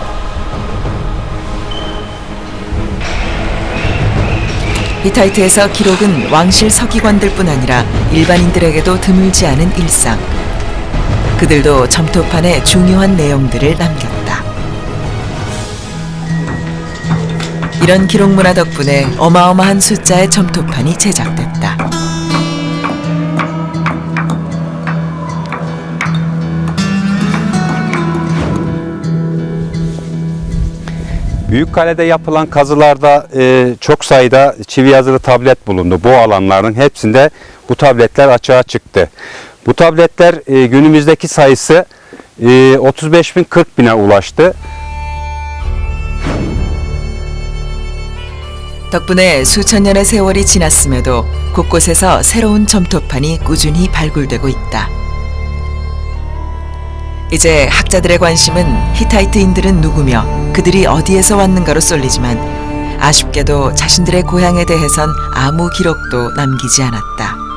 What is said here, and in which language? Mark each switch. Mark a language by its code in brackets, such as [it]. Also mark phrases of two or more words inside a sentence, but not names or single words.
[ko] 히타이트에서 기록은 왕실 서기관들뿐 아니라 일반인들에게도 드물지 않은 일상. 그들도 점토판에 중요한 내용들을 남겼다. 이런 기록 문화 덕분에 어마어마한 숫자의 점토판이 제작됐다. [tr] Büyükkale'de yapılan kazılarda çok sayıda çivi yazılı tablet bulundu. Bu alanların hepsinde bu tabletler açığa çıktı. Bu tabletler günümüzdeki sayısı 35.000 40.000'e ulaştı. [ko] 덕분에 수천 년의 세월이 지났음에도 곳곳에서 새로운 점토판이 꾸준히 발굴되고 있다. 이제 학자들의 관심은 히타이트인들은 누구며 그들이 어디에서 왔는가로 쏠리지만 아쉽게도 자신들의 고향에 대해선 아무 기록도 남기지 않았다.